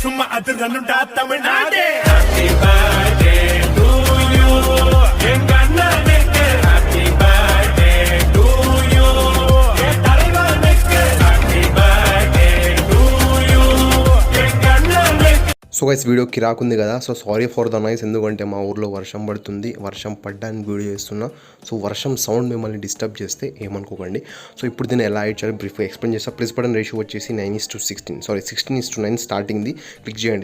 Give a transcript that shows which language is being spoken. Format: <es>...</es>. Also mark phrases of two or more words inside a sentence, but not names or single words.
<ta>அதிரனுடா தமிழ்நாடு</ta> <en>Happy birthday to you</en> <ta>எங்க அண்ணனுக்கு</ta> <en>Happy birthday to you</en> <ta>என் தலைவனுக்கு</ta> <en>Happy birthday to you</en> <ta>எங்க அண்ணனுக்கு.</ta> <en>so guys</en> <te>వీడియో కిరాకుంది కదా.</te> <en>so sorry for the noise,</en> <te>ఎందుకంటే మా ఊర్లో వర్షం పడుతుంది. వర్షం పడ్డానికి వీడియో చేస్తున్నా. సో వర్షం సౌండ్ మిమ్మల్ని డిస్టర్బ్ చేస్తే ఏమనుకోకండి. సో ఇప్పుడు దీన్ని ఎలా యాడ్ చేయాలి బ్రీఫ్గా ఎక్స్ప్లెయిన్ చేస్తా.</te> <en>plus button ratio</en> <te>వచ్చేసి 9:16, సారీ 16:9 స్టార్టింగ్ది క్లిక్ చేయండి.</te>